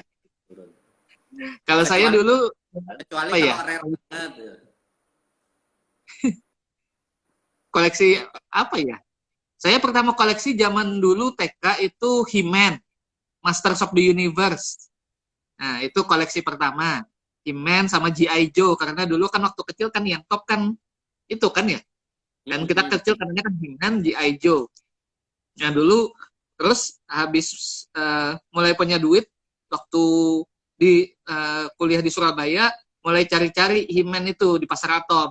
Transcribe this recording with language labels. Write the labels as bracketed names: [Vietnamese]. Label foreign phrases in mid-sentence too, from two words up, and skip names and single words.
[Indonesian] Kalau saya Kecuali dulu kecuali apa ya? kalau rare banget. Koleksi apa ya? Saya pertama koleksi zaman dulu TK itu He-Man, Masters of the Universe. Nah, itu koleksi pertama. He-Man sama G.I. Joe karena dulu kan waktu kecil kan yang top kan itu kan ya. Dan kita kecil katanya kan He-Man, G.I. Joe. Nah, dulu terus habis mulai punya duit waktu di kuliah di Surabaya mulai cari-cari He-Man itu di Pasar Atom.